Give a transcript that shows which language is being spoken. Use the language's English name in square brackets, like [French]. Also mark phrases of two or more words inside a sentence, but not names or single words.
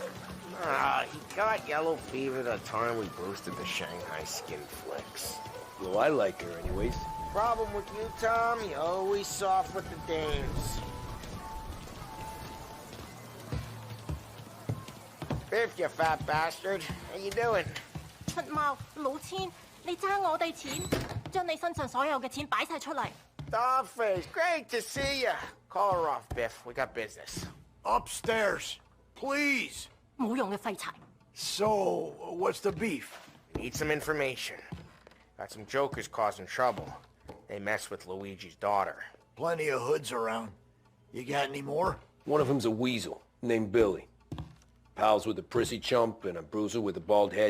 [English] He got yellow fever the time we boosted the Shanghai skin flicks. Well, I like her anyways. Problem with you, Tom, you always soft with the dames. Biff, you fat bastard. How you doing? [Cantonese] 出貓老千，你爭我哋錢，將你身上所有嘅錢擺晒出嚟。 [English] Dollface, great to see you. Call her off, Biff. We got business. Upstairs, please. [Cantonese] 冇用嘅廢柴。 [English] So, what's the beef? Need some information. Got some jokers causing trouble. They mess with Luigi's daughter. Plenty of hoods around. You got any more? One of them's a weasel, named Billy. Pals with a prissy chump and a bruiser with a bald head.